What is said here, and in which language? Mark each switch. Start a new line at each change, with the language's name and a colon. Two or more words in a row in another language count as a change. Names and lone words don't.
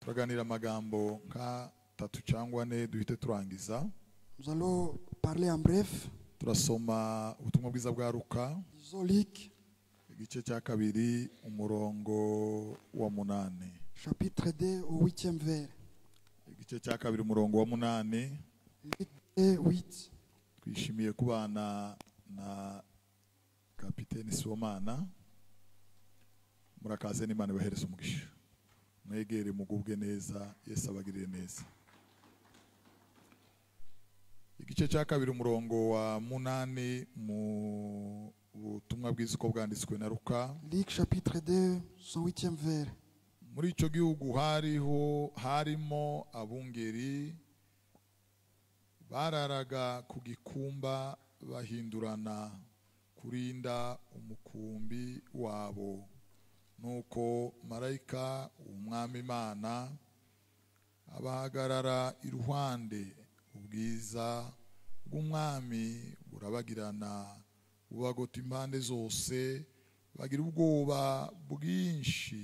Kinyarwanda: turaganira amagambo nka tatu cyangwa ne duhite turangiza.
French: Nous allons parler en bref.
Kinyarwanda: Turasoma ubutumwa bwiza bwa Luka Luc, igice cya kabiri umurongo wa 8.
French: chapitre 2 au 8e vers.
Kinyarwanda: Igice cya kabiri umurongo wa 8. Luc 2, 8. Twishimiye kubana na Kapiteni Sibomana. Murakaze n'Imana ibahereze umugisha. Mwegere mugubwe neza, Yesu abagirire neza. Igice cya kabiri umurongo wa 8 mu butumwa bwiza uko bwanditswe na Luka.
French: Luc chapitre 2, son 8e vers.
Kinyarwanda: Muri icyo gihugu harimo abungeri bararaga ku gikumba bahindurana kurinda umukumbi wabo. Nuko marayika umwami Imana abahagarara iruhande, ubwiza bw'umwami burabagirana bubagota impande zose, bagira ubwoba bwinshi.